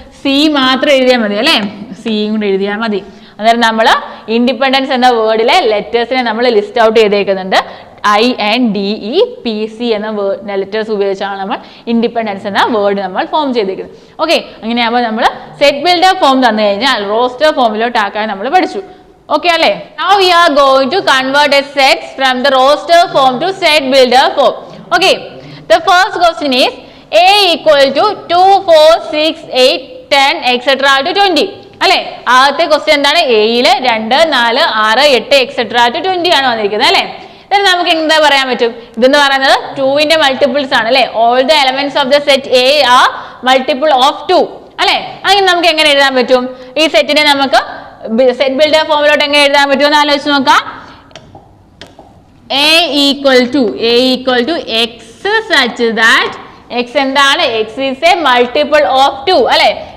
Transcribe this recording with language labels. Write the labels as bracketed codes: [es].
[ml] C മാത്രം എഴുതിയാൽ മതി അല്ലേ. സിയും കൂടെ എഴുതിയാൽ മതി. അന്നേരം നമ്മൾ ഇൻഡിപെൻഡൻസ് എന്ന വേർഡിലെ ലെറ്റേഴ്സിനെ നമ്മൾ ലിസ്റ്റ് ഔട്ട് ചെയ്തേക്കുന്നുണ്ട്. INDEPC എന്ന ലെറ്റേഴ്സ് ഉപയോഗിച്ചാണ് നമ്മൾ ഇൻഡിപെൻഡൻസ് എന്ന വേർഡ് നമ്മൾ ഫോം ചെയ്തേക്കുന്നത്. ഓക്കെ, അങ്ങനെയാകുമ്പോൾ നമ്മൾ സെറ്റ് ബിൽഡർ ഫോം തന്നു കഴിഞ്ഞാൽ റോസ്റ്റർ ഫോമിലോട്ട് ആക്കാൻ നമ്മൾ പഠിച്ചു. ഓക്കെ അല്ലേ. [en] Now we are going to convert a set from the roster form to set builder form. Okay, the first question is A equal to 2, 4, 6, 8, 10 etc. to 20 [ml] അല്ലെ. ആദ്യത്തെ question എന്താണ്? എയില് 2, 4, 6, 8 etc. [en] to 20 [ml] ആണ് വന്നിരിക്കുന്നത് അല്ലെ. ഇതിന് നമുക്ക് എന്താ പറയാൻ പറ്റും? ഇതെന്ന് പറയുന്നത് 2ന്റെ മൾട്ടിപ്പിൾസ് ആണ് അല്ലെ. [en] all the elements of the set are multiple of 2 [ml] അല്ലെ. അങ്ങനെ നമുക്ക് എങ്ങനെ എഴുതാൻ പറ്റും? ഈ സെറ്റിനെ നമുക്ക് സെറ്റ് ബിൽഡർ ഫോമിലോട്ട് എങ്ങനെ എഴുതാൻ പറ്റുമെന്ന് ആലോചിച്ച് നോക്കാം. [en] A equal to x such that x [ml] എന്താണ്? [en] x is a multiple of 2 [ml] അല്ലെ.